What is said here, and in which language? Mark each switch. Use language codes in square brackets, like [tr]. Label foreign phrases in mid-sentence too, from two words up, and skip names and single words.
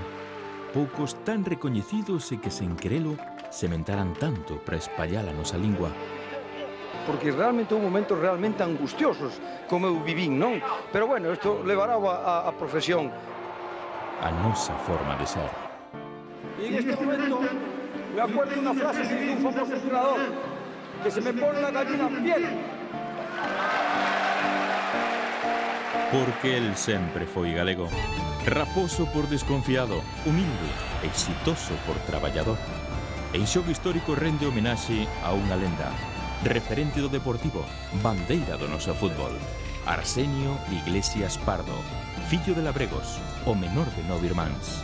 [gl] Poucos tan recoñecidos e que sen querelo sementaran tanto para espallar a nosa lingua. Porque realmente houve momentos realmente angustiosos, como eu vivín, non? Pero bueno, isto levará a profesión. A nosa forma de ser. [es] E en este momento me acuerdo de unha frase que dice un famoso entrenador, que se me pone la gallina en piel. [gl] Porque el sempre foi galego. Raposo por desconfiado, humilde, exitoso por traballador. En Xogo Histórico rende homenaxe a unha lenda, referente do Deportivo, bandeira do noso fútbol. Arsenio Iglesias Pardo, fillo de Labregos, o menor de 9 irmáns.